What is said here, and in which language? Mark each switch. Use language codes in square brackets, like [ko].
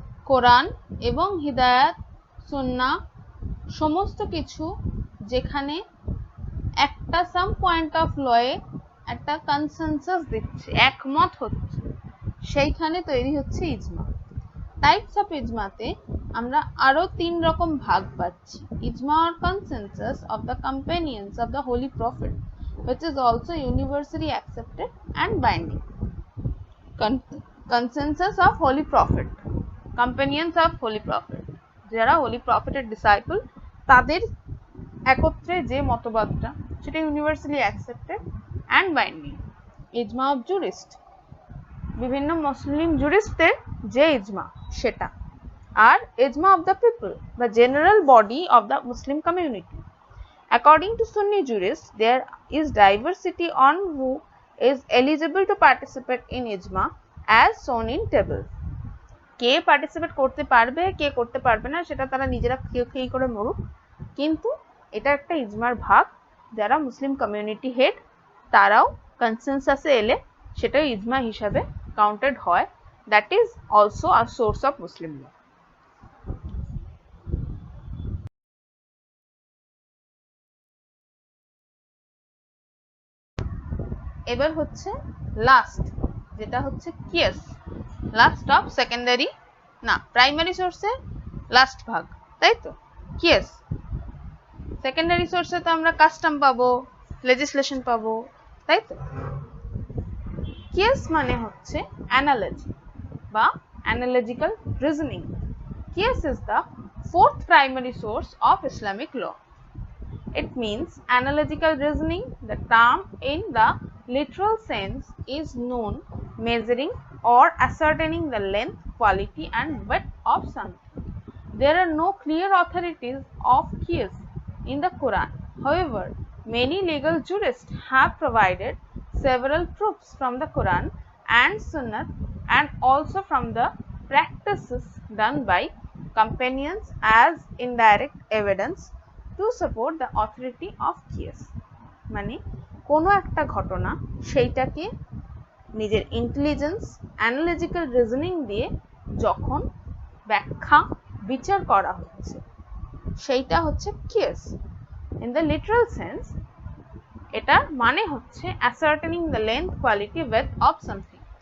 [bn] কোরআন এবং হিদায়াত, সুন্নাহ, সমস্ত কিছু যেখানে একটা [en] some point of লয়ে [bn] একটা কনসেনসাস দিচ্ছে, একমত হচ্ছে, সেইখানে তৈরি হচ্ছে ইজমা। টাইপস অফ ইজমাতে আমরা আরো 3 রকম ভাগ পাচ্ছি। [en] ইজমা or consensus of the companions of the holy prophet, which is also universally accepted and binding. Consensus of holy prophet, companions of holy prophet, যারা holy prophet এর disciple, [bn] তাদের একত্রে যে মতবাদটা সেটা [en] universally accepted and binding. [bn] ইজমা [en] of jurist, [bn] বিভিন্ন মুসলিম জুরিস্টদের যে ইজমা সেটা। [en] আর ইজমা of the people, the general body of the Muslim community. According to Sunni jurists, there is diversity on who is eligible to participate in ijma as shown in table. [bn] K participate করতে পারবে কে করতে পারবে না সেটা তারা নিজেরা খেয়ে করে মরুক, কিন্তু এটা একটা ইজমার ভাগ। যারা মুসলিম কমিউনিটি হেড তারাও কনসেনসাসে এলে সেটা ইজমা হিসাবে কাউন্টেড হয়। [en] That is also a source of Muslim law. [bn] এবার হচ্ছে লাস্ট, যেটা হচ্ছে কিয়াস, লাস্ট অফ সেকেন্ডারি না প্রাইমারি সোর্সে লাস্ট ভাগ, তাই তো। কিয়াস সেকেন্ডারি সোর্সে তো আমরা কাস্টম পাবো, লেজিসলেশন পাবো, তাই তো। কিয়াস মানে হচ্ছে অ্যানালজি বা analogical reasoning. [en] কিয়াস is the fourth primary source of Islamic law. It means analogical reasoning. The term in the literal sense is known measuring or ascertaining the length, quality and width of something. There are no clear authorities of qiyas in the Quran. However, many legal jurists have provided several proofs from the Quran and Sunnah and also from the practices done by companions as indirect evidence to support the authority of qiyas. [bn] মানে কোনো একটা ঘটনা সেইটাকে নিজের intelligence analogical reasoning দিয়ে যখন ব্যাখ্যা বিচার করা হচ্ছে সেইটা হচ্ছে কিয়াস। [en] in the literal sense [bn] এটা মানে হচ্ছে [en] ascertaining the length, quality, width of something.